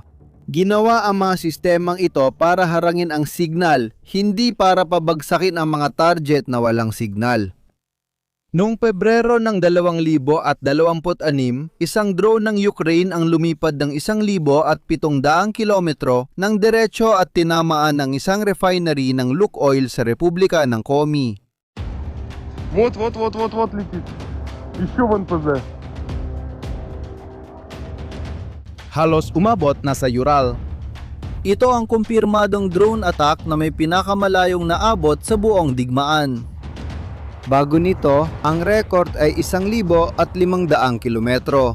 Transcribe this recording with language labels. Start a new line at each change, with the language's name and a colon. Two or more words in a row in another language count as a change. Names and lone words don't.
Filipino: Ginawa ang mga sistemang ito para harangin ang signal, hindi para pabagsakin ang mga target na walang signal. Noong Pebrero ng 2026, isang drone ng Ukraine ang lumipad ng 1,700 kilometro ng diretso at tinamaan ng isang refinery ng Lukoil sa Republika ng Komi.
Russian: Вот летит. Еще вон ПЗ.
Filipino: Halos umabot na sa Ural. Ito ang kumpirmadong drone attack na may pinakamalayong naabot sa buong digmaan. Bago nito, ang record ay 1,500 kilometro.